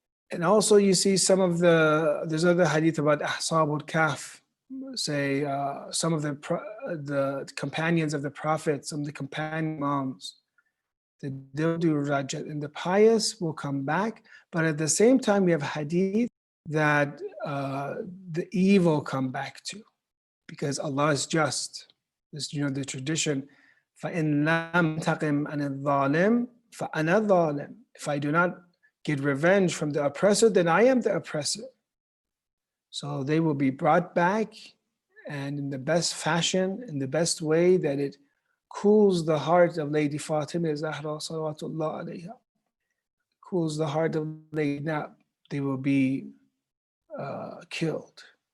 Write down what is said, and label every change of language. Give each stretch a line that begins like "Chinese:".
English: And also you see there's other hadith about Ahsabul Kahf, say some of the companions of the Prophet, some of the companion Imams, that they'll do Rajat, and the pious will come back. But at the same time, we have hadith that the evil come back to, because Allah is just. This, the tradition,
Arabic: فَإِن لَمْ تَقِمْ عَنِ الظَّالِمِ فَأَنَا الظَّالِمِ.
English: If I do not get revenge from the oppressor, then I am the oppressor. So they will be brought back, and in the best fashion, in the best way that it cools the heart of Lady Fatima Zahra salawatullah alayha, cools the heart of Lady Nab, they will be killed.